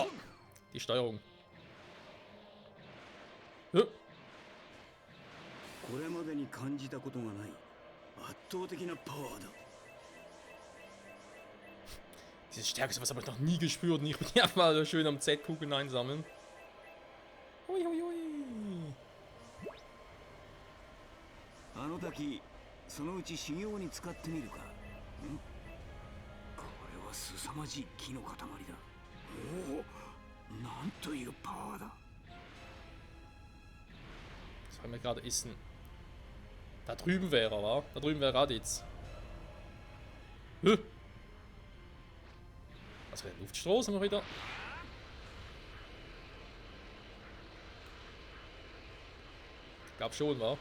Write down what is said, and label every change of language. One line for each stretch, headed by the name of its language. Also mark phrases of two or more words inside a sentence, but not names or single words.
German: Die Steuerung. Ja. Diese Stärke, sowas habe ich noch nie gespürt. Ich bin ja mal so schön am Z-Kugeln einsammeln. Hui, hui, hui.
Japanese: あの滝、そのうち修行に使ってみるか。これは凄まじい木の塊だ。おお、なんというパワーだ。
German: Das haben wir gerade essen. Da drüben wäre er, wa? Da drüben wäre Raditz. Was für ein Luftstoß haben wir wieder? Ich glaube schon, wa?